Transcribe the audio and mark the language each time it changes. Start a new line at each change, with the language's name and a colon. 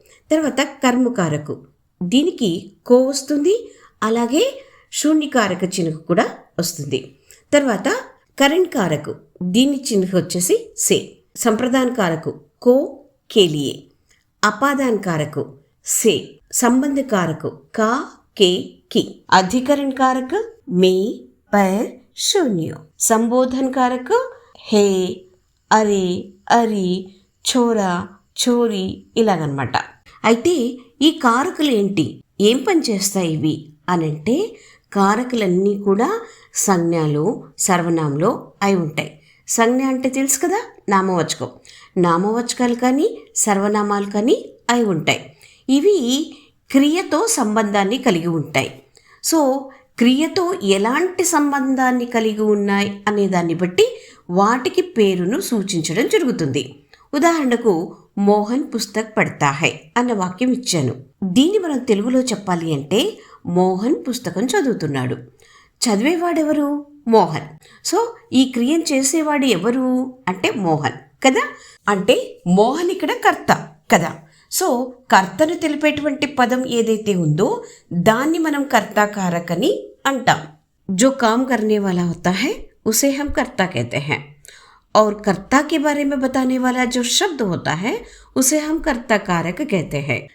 Telugu: తర్వాత కర్మకారకు, దీనికి కో వస్తుంది, అలాగే శూన్యకారక చిహ్నం కూడా వస్తుంది. తర్వాత కరణ్ కారకు, దీని చిహ్నం వచ్చేసి సే. సంప్రదాన్ కారకు కో, కేలియే. అపాదాన్ కారకు
Hindi: से, संबंध कारक का, के, की, अधिकरण कारक में, पर, शून्य, संबोधन कारक हे, అరే, అరి, చోరా, చోరీ
Telugu: ఇలాగనమాట. అయితే ఈ కారకులు ఏంటి, ఏం పని చేస్తాయి ఇవి అని అంటే, కారకులన్నీ కూడా సంజ్ఞలో సర్వనామంలో అయి ఉంటాయి. సంజ్ఞ అంటే తెలుసు కదా, నామవాచకం. నామవాచకాలు కానీ సర్వనామాలు కానీ అయి ఉంటాయి. ఇవి క్రియతో సంబంధాన్ని కలిగి ఉంటాయి. సో క్రియతో ఎలాంటి సంబంధాన్ని కలిగి ఉన్నాయి అనే దాన్ని బట్టి వాటికి పేరును సూచించడం జరుగుతుంది. ఉదాహరణకు
Hindi: మోహన్ పుస్తక్ పడతా హై
Telugu: అన్న వాక్యం ఇచ్చాను. దీన్ని మనం తెలుగులో చెప్పాలి అంటే మోహన్ పుస్తకం చదువుతున్నాడు. చదివేవాడెవరు? మోహన్. సో ఈ క్రియను చేసేవాడు ఎవరు అంటే మోహన్ కదా. అంటే మోహన్ ఇక్కడ కర్త కదా. సో కర్తను తెలిపేటువంటి పదం ఏదైతే ఉందో దాన్ని మనం కర్తాకారక్ అని అంటాం.
Hindi: जो काम करने वाला होता है उसे हम कर्ता कहते हैं, और कर्ता के बारे में बताने वाला जो शब्द होता है उसे हम कर्ता कारक कहते हैं.